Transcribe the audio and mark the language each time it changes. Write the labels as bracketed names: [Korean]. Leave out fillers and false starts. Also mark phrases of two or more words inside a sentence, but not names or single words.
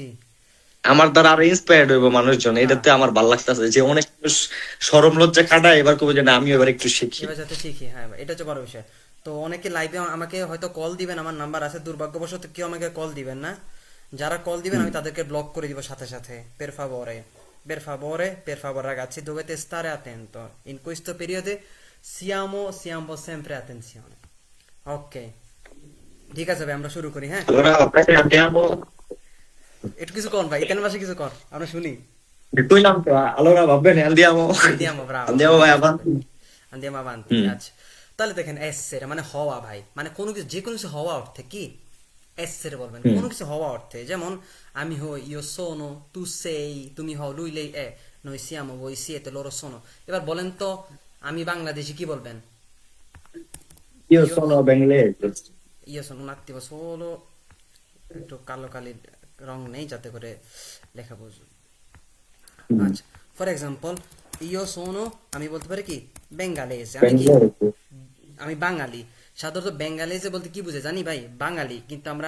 [Bangla] আমার দ্বারা আরো ইন্সপায়ার্ড হইবো মানুষজন, হ্যাঁ, এটাতে আমার ভালো লাগতেছে যে অনেক মানুষ শরম লজ্জা কাটায়, এবার কবে যে না আমিও এবার একটু শিখি। এবার যাতে শিখি, হ্যাঁ ভাই, এটা হচ্ছে বড় বিষয়। তো অনেকে লাইভে আমাকে হয়তো কল দিবেন, আমার নাম্বার আছে, দুর্ভাগ্যবশত কেউ আমাকে কল দিবেন না। যারা কল দিবেন হুম। আমি তাদেরকে ব্লক করে দিব সাথে সাথে। [Italian] Per favore, ragazzi, dovete stare attento in questo periodo, siamo sempre attenzione. [Bangla] Ok, ঠিক আছে ভাই, আমরা শুরু করি, হ্যাঁ। [Italian] Allora, andiamo. [Bangla] একটু কিছু কর ভাই, ইতালিয়ান ভাষা কিছু কর, আমরা শুনি। Kujlam to, [Italian] allora va bene, andiamo. Andiamo, bravo, Andiamo andiamo vai subito. avanti. Andiamo avanti, [Bangla] হুম, আচ্ছা। তাহলে দেখেন, এসের মানে হওয়া ভাই, মানে কোনো কিছু, যে কোনো কিছু হওয়া অর্থে কি এসের বলবেন, হুম। কোনো কিছু হওয়া অর্থে। যেমন আমি হই, [Italian] io sono, tu sei, [Bangla] তুমি হও, [Italian] lui lei è, noi siamo, voi siete, loro sono। [Bangla] এবার বলেন তো, আমি বাংলাদেশি কি বলবেন? [Italian] Io ইও sono bengalese. io sono, un attimo solo, [Bangla] একটু কালো কালির রং নেই যাতে করে লেখা বুঝুন। হুম, আচ্ছা, [English] for example, [Italian] io sono, [Bangla] আমি বলতে পারি কি বেঙ্গালেজ, আমি কি, [Italian] bengalese. [Bangla] আমি বাঙালি। সাধারণত বেঙ্গালেজে বলতে কি বুঝে জানি ভাই, বাঙালি, কিন্তু আমরা